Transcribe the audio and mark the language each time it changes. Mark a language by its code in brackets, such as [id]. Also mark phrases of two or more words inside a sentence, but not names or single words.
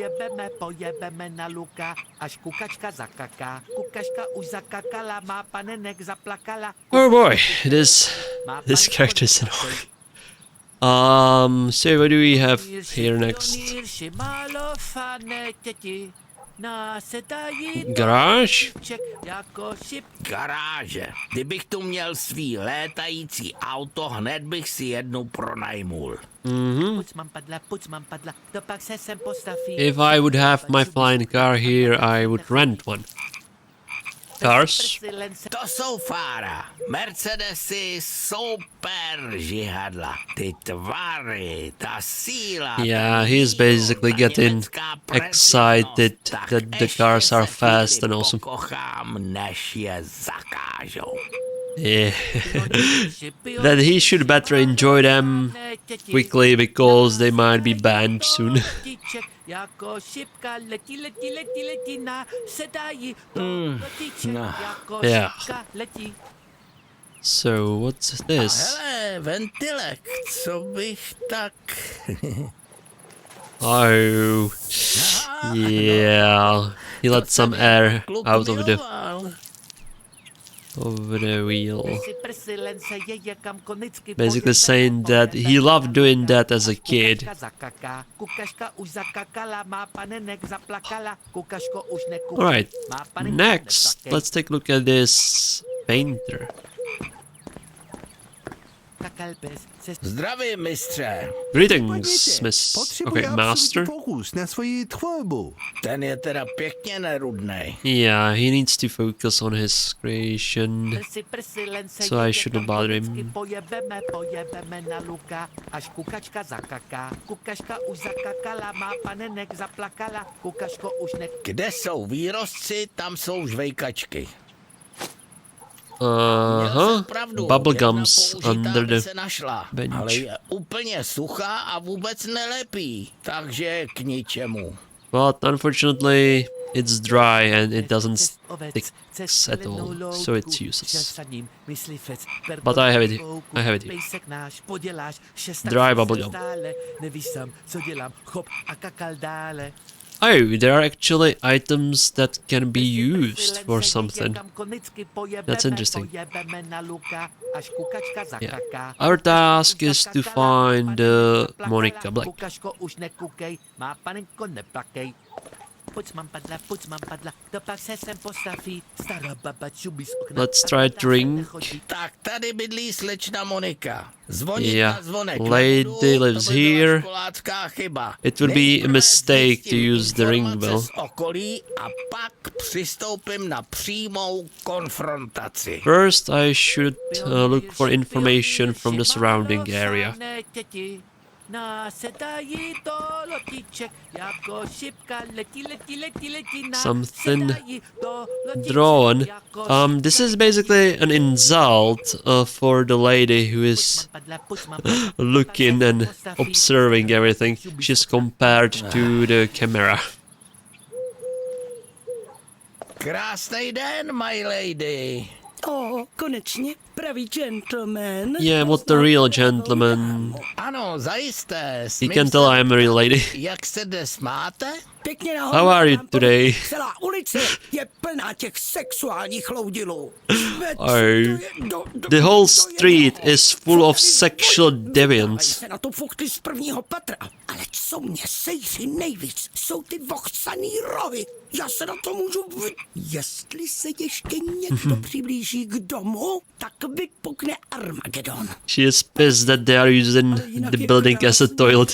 [en] Oh boy, this character is annoying. So what do we have here next? Garage? [cs] Garáže. Kdybych tu měl svý létající auto, hned bych si jednu pronajmul. [en] If I would have my flying car here, I would rent one. Cars? [cs] To jsou fára. Mercedesy, super žihadla. Ty tvary, ta síla. [en] Yeah, he's basically getting excited that the cars are fast and awesome. [cs] Kochám, než je zakážou. [en] Yeah. That he should better enjoy them quickly because they might be banned soon. Yeah. So what's this? [cs] Hele, ventilek, co bych tak... [en] Oh, yeah. He let some air out of the wheel. Basically saying that he loved doing that as a kid. Alright, next, let's take a look at this painter. [cs] Zdravím, mistře. [en] Greetings, Miss. Okay, master. [cs] Pokus na svoji tvorbu. Ten je teda pěkně nerudnej. [en] Yeah, he needs to focus on his creation, so I shouldn't bother him. [cs] Kde jsou výrostci, tam jsou žvejkačky. [en] Bubblegums under the bench. [cs] Ale je úplně suchá a vůbec nelepí, takže k ničemu. [en] But unfortunately, it's dry and it doesn't stick at all, so it's useless. But I have it here. I have it here. Dry bubblegum. Oh, there are actually items that can be used for something. That's interesting. Yeah. Our task is to find Monica Black. Let's try drink. [cs] Tak tady bydlí slečna Monika. Zvonit [en] Yeah, [cs] na zvonek [en] lady [cs] nebudu, [en] lives [cs] to by byla [en] here. [cs] školácká chyba. [en] It would be a mistake to [cs] Zjistím [en] use the ring [cs] informace [en] bell. [cs] z okolí a pak přistoupím na přímou konfrontaci. [en] First, I should look for information from the surrounding area. Something drawn. This is basically an insult for the lady who is looking and observing everything. She's compared to the camera. [cs] Krásný den, [en] my lady. [cs] Konečně pravý gentleman. [en] Yeah, what the real gentleman. [cs] Ano, zajisté. [en] You can tell I'm a real lady. [cs] Jak se dnes máte? Pěkně nahoru. [en] How are you today? [cs] Celá ulice je plná těch sexuálních loudilů. [en] The whole street is full of sexual deviants. [cs] Se na to fuchty z prvního patra. Ale co mě sejří nejvíc, jsou ty vochcaný rohy. Já se na to můžu Jestli se ještě někdo přiblíží k domu, tak vypukne Armageddon. [en] She is pissed that they are using the building as a toilet.